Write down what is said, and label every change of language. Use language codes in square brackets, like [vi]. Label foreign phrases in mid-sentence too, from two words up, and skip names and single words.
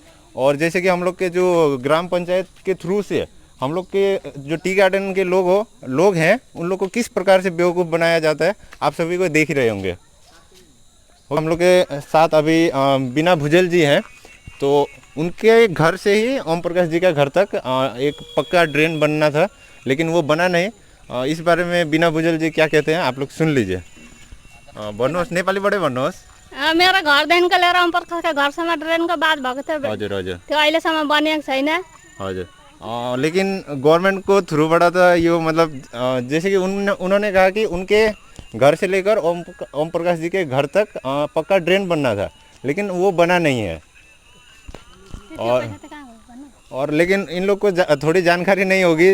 [hi] और जैसे कि हम लोग के जो ग्राम पंचायत के थ्रू से हम लोग के जो [en] tea garden [hi] के लोग हैं उन लोग को किस प्रकार से बेवकूफ़ बनाया जाता है आप सभी को देख ही रहे होंगे। हम लोग के साथ अभी बीना भुजल जी हैं, तो उनके घर से ही ओम प्रकाश जी का घर तक एक पक्का ड्रेन बनना था, लेकिन वो बना नहीं। इस बारे में बीना भुजल जी क्या कहते हैं आप लोग सुन लीजिए। [ne] भन्नुहोस्, नेपाली बड़े भन्नुहोस्। मेरो घरदेखिको लिएर ओम प्रकाशको घरसम्म ड्रेनको बात भएको थियो। हजुर हजुर। त्यो अहिलेसम्म बनिएको छैन। हजुर। [hi] लेकिन गवर्नमेंट को थ्रू बड़ा था ये मतलब जैसे कि उन्होंने कहा कि उनके घर से लेकर ओम प्रकाश जी के घर तक पक्का ड्रेन बनना था, लेकिन वो बना नहीं है। और लेकिन इन लोग को थोड़ी जानकारी नहीं होगी।